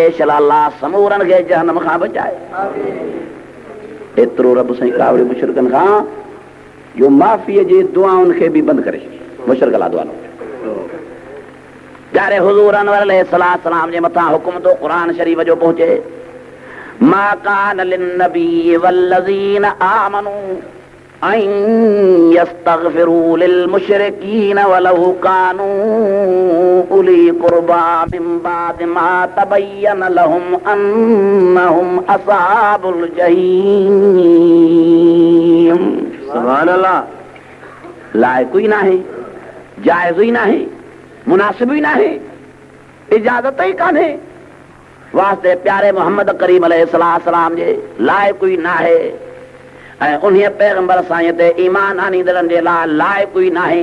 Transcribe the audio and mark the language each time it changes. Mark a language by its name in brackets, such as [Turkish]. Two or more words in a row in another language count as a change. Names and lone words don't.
[Sindhi] शला अल्लाह समूरनि खे जहन्नम खां बचाए। एतिरो रब साईं कावड़े मुशरिकनि खां जो माफ़ीअ जे दुआउनि खे बि बंदि करे छॾी, मुशरिक ला दुआ न। प्यारे हुज़ूर अनवर अलैहिस्सलाम जे मथां हुकुम तो क़ुरान शरीफ़ जो पहुचे, [Arabic] ما كان للنبي والذين آمنوا أن يستغفروا للمشركين ولو كانوا أولي قربى من بعد ما تبين لهم أنهم أصحاب الجحيم. سبحان الله. [Sindhi] लाइक़ ही नाहे, जायज़ ही नाहे, मुनासिब ही नाहे, इजाज़त ही कान्हे वास्ते प्यारे मोहम्मद करीम अलैहिस्सलाम जे लाइक़ ही नाहे, ऐं उन्हीअ पैगंबर साईं ते ईमान आनींदड़नि जे लाइ लाइक़ ही नाहे।